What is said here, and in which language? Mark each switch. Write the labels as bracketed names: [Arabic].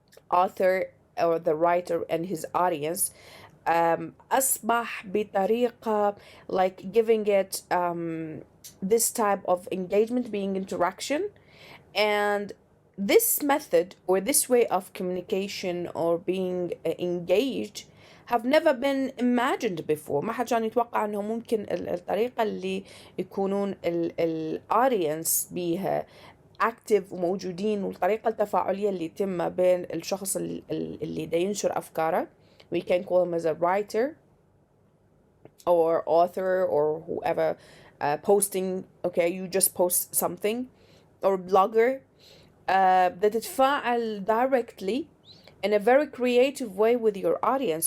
[English] author or the writer and his audience [Arabic] أصبح بطريقة [English] like giving it this type of engagement being interaction, and this method or this way of communication or being engaged have never been imagined before. [Arabic] ما حد كان يتوقع انه ممكن الطريقة اللي يكونون الaudience بيها active وموجودين، والطريقة التفاعلية اللي تم بين الشخص اللي دا ينشر أفكاره. [English] We can call him as a writer or author or whoever posting, okay, you just post something, or blogger [Arabic] بتتفاعل [English] directly in a very creative way with your audience.